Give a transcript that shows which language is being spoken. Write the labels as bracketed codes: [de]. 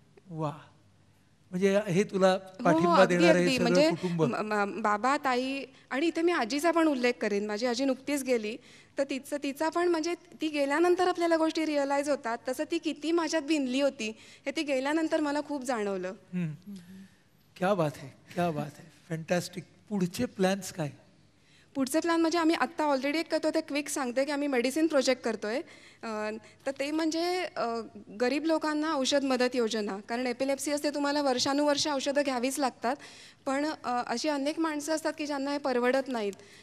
[mr] वा, म्हणजे हे तुला पाठिंबा देणारे म्हणजे कुटुंब. बाबा, ताई, आणि इथे मी आजीचा पण उल्लेख करेन. माझी आजी नुकतीच गेली, तर तिचा पण म्हणजे ती गेल्यानंतर आपल्याला गोष्टी रिअलाइज होतात, तसं ती किती माझ्यात भिनली होती हे ती गेल्यानंतर मला खूप जाणवलं. [hi] क्या बात है, क्या बात है, फॅन्टॅस्टिक. [mr] पुढचे प्लॅन्स काय? पुढचे प्लॅन म्हणजे आम्ही आत्ता ऑलरेडी एक करतो, ते क्विक सांगते की आम्ही मेडिसिन प्रोजेक्ट करतोय. तर ते म्हणजे गरीब लोकांना औषध मदत योजना. कारण एपिलेप्सी असते, तुम्हाला वर्षानुवर्ष औषधं घ्यावीच लागतात, पण अशी अनेक माणसं असतात की ज्यांना हे परवडत नाहीत.